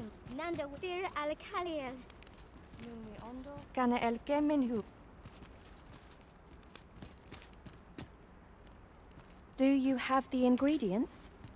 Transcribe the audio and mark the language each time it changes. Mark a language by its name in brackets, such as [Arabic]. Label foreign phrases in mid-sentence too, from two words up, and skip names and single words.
[English] Nanda Fir Alicaliel. Numi Ondo. Kana el Keminhu. Do you have the ingredients?